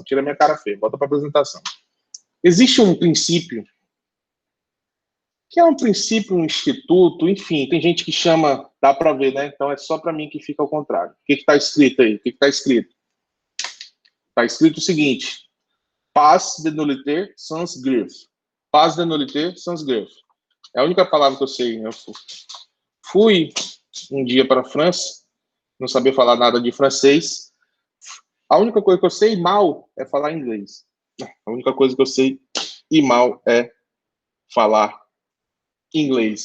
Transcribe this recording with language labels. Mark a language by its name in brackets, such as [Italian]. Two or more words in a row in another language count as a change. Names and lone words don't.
[Portuguese] Tira minha cara feia. Volta para a apresentação. Existe um princípio que é um princípio, um instituto, enfim, tem gente que chama, dá para ver, né? Então é só para mim que fica ao contrário. O que está escrito aí? O que está escrito? Está escrito o seguinte: [French] Pas de nullité sans greffe. Pas de nullité sans greffe. [Portuguese] É a única palavra que eu sei. Eu fui um dia para a França, não sabia falar nada de francês. A única coisa que eu sei mal é falar inglês. A única coisa que eu sei e mal é falar inglês.